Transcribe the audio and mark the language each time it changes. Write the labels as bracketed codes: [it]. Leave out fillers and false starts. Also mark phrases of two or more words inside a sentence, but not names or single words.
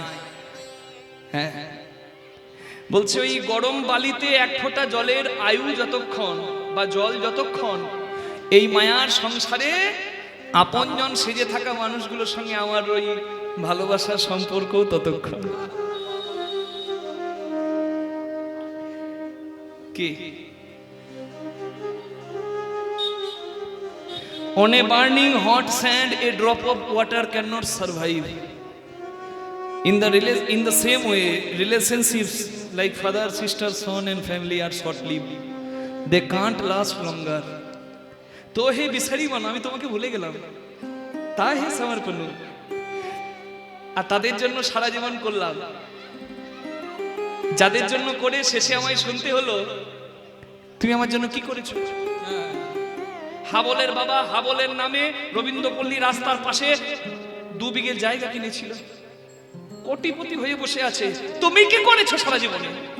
[bn] হ্যাঁ বলছে ওই গরম বালিতে এক ফোঁটা জলের আয়ু যতক্ষণ বা জল যতক্ষণ, এই মায়ার সংসারে আপনজন সেজে থাকা মানুষগুলোর সঙ্গে আমার ওই ভালোবাসার সম্পর্কও ততক্ষণ। [en] কি On a burning hot sand, a drop of water cannot survive. In the same way, relationships like father, sister, son, and family are short-lived. They can't last longer. [bn] তো হে বিসরী মন, আমি তোমাকে ভুলে গেলাম, তা হে সমর্পণ, আর তাদের জন্য সারা জীবন করলাম, যাদের জন্য করে শেষে আমায় শুনতে হলো তুমি আমার জন্য কি করেছো। হাবলের বাবা হাবলের নামে রবীন্দ্রপল্লী রাস্তার পাশে 2 বিঘে জায়গা কিনেছিল, কোটিপতি হয়ে বসে আছে, তুমি কি করেছো সারা জীবনে?